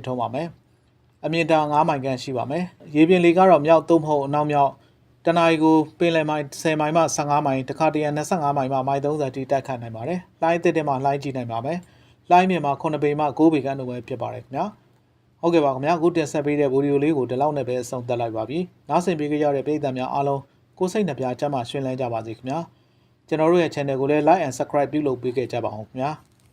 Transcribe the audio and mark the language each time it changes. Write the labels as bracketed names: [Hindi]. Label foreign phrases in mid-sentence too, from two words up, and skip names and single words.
[Burmese] ထွန်းပါမယ်အမြင့်တာ9မိုင်ခန့်ရှိပါမယ်ရေပြင်လေကတော့မြောက်သို့မဟုတ်အနောက်မြောက်တနအီကိုပင်လယ်မိုင်10မိုင်မှ15မိုင်တခါတရံ25မိုင်မှမိုင်30ထိတိုက်ခတ်နိုင်ပါတယ်လှိုင်းအသင့်မှာလှိုင်းကြီးနိုင်ပါမယ်လှိုင်းမြင့်မှာ9ပေမှ9ပေခန့်တို့ပဲဖြစ်ပါတယ်ခင်ဗျာဟုတ်ကဲ့ပါခင်ဗျာအခုတင်ဆက်ပေးတဲ့ဗီဒီယိုလေးကိုဒီလောက်နဲ့ပဲအဆုံးသတ်လိုက်ပါပြီနားဆင်ပေးကြတဲ့ပရိသတ်များအားလုံးကိုယ်စိတ်နှပြကျန်းမာရှင်လန်းကြပါစေခင်ဗျာကျွန်တော်တို့ရဲ့ channel ကိုလည်း [English] like and subscribe [Burmese] ပြုလုပ်ပေးခဲ့ကြပါအောင်ခင်ဗျာ